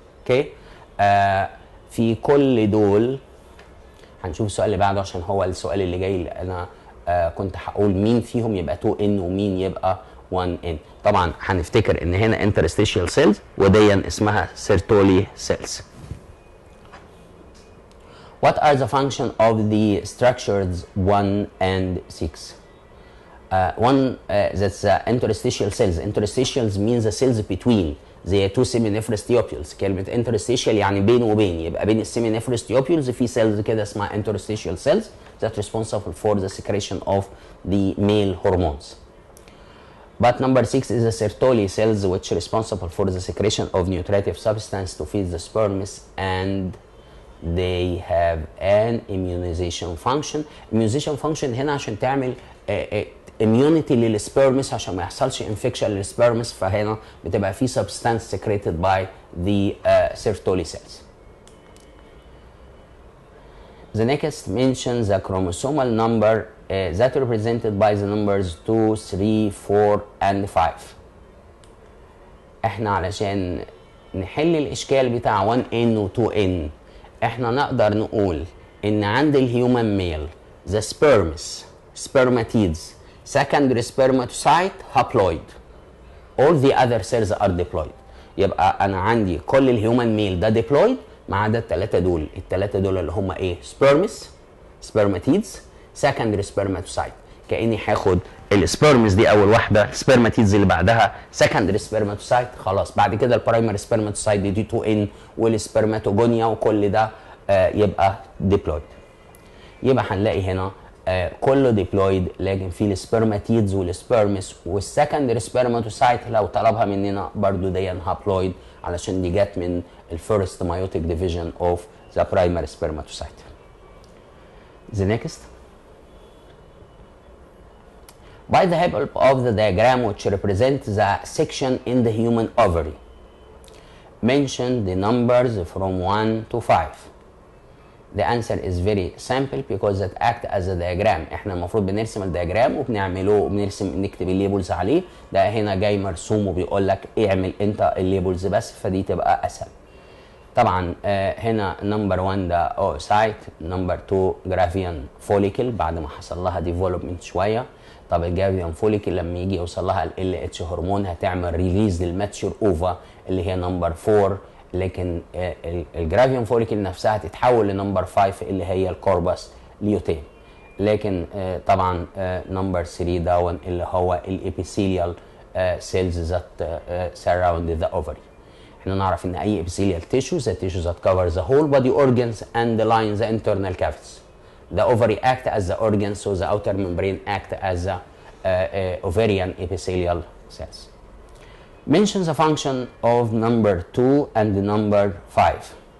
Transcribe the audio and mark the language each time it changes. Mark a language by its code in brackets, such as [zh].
[ar] اوكي. في كل دول هنشوف السؤال اللي بعده عشان هو السؤال اللي جاي اللي انا كنت هقول مين فيهم يبقى 2 ان ومين يبقى 1 ان. طبعا هنفتكر ان هنا انترستيشيال سيلز ودي اسمها سيرتولي سيلز. [en] What are the function of the structures 1 and 6? One that's interstitial cells. Interstitials means the cells between the two seminiferous tubules. [ar] كلمة interstitial يعني بين وبين، يبقى بين السيمينيفرous tubules في cells كده اسمها interstitial cells [en] that responsible for the secretion of the male hormones. But number 6 is the Sertoli cells, which are responsible for the secretion of nutritive substance to feed the sperms, and they have an immunization function. [ar] Immunization function هنا عشان تعمل immunity للسبرمس عشان ما يحصلش infection للسبرمس، فهنا بتبقى في [en] substance secreted by the Sertoli cells. The next mentions the chromosomal number that represented by the numbers 2, 3, 4 and 5. [ar] احنا علشان نحل الاشكال بتاع 1n و 2n احنا نقدر نقول ان عند الهيومن ميل [en] the spermatids, secondary spermatocyte, haploid. All the other cells are diploid. [ar] يبقى انا عندي كل الهيومن ميل ده diploid ما عدا الثلاثه دول. الثلاثه دول اللي هم ايه؟ spermatids, secondary spermatocyte. كاني هاخد السبرمز دي اول واحده، سبرماتيدز اللي بعدها secondary spermatocyte، خلاص بعد كده البرايمري spermatocyte دي 2n والسبرماتوجونيا وكل ده يبقى ديبلويد. يبقى هنلاقي هنا كله ديبلويد، لكن في السبرماتيدز والسبرمس والسكندري سبرماتوسايت لو طلبها مننا برضو دي هابلويد علشان دي جت من [en] الفيرست meiotic division of the primary spermatocyte. The next. By the help of the diagram which represents the section in the human ovary, mention the numbers from 1 to 5. The answer is very simple because it acts as a diagram. [ar] احنا المفروض بنرسم الدياجرام وبنعمله وبنرسم نكتب الليبلز عليه. ده هنا جاي مرسوم وبيقول لك اعمل انت الليبلز بس، فدي تبقى اسهل. طبعا هنا نمبر 1 ده اوسايت، نمبر 2 جرافيان فوليكل بعد ما حصل لها ديفلوبمنت شويه. طب الجرافيان فوليكل لما يجي يوصل لها ال اتش هرمون هتعمل ريليز للماتشور اوفا اللي هي نمبر 4، لكن الجرافيان فوليكل نفسها تتحول لنمبر 5 اللي هي الكوربس ليوتين. لكن طبعا نمبر 3 داون اللي هو [en] الابيثيليال cells that surround the ovary. [ar] احنا نعرف ان اي [en] epithelial tissue the tissue that covers the whole body organs and line the internal cavities. The ovary act as the organ, so the outer membrane act as the ovarian epithelial cells. Mention the function of number 2 and number 5.